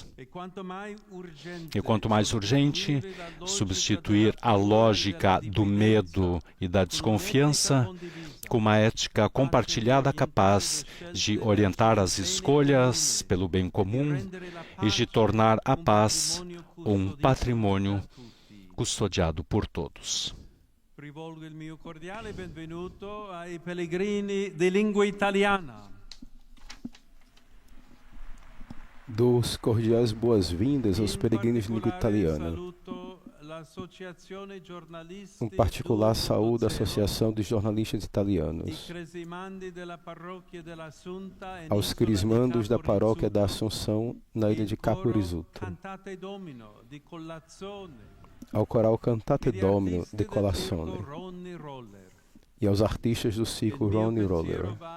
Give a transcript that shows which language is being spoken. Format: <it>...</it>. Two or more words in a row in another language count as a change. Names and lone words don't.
<pt>E quanto mais urgente substituir a lógica do medo e da desconfiança com uma ética compartilhada capaz de orientar as escolhas pelo bem comum e de tornar a paz um patrimônio custodiado por todos.</pt> <it>Rivolgo il mio cordiale benvenuto ai pellegrini di lingua italiana.</it> <pt>Dou cordiais boas-vindas aos peregrinos de língua italiana. Em particular, saúdo a Associação dos Jornalistas Italianos, aos crismandos da Paróquia da Assunção, na ilha de Capo Rizzuto, ao coral Cantate Domino de Colazione e aos artistas do ciclo Ronnie Roller.</pt>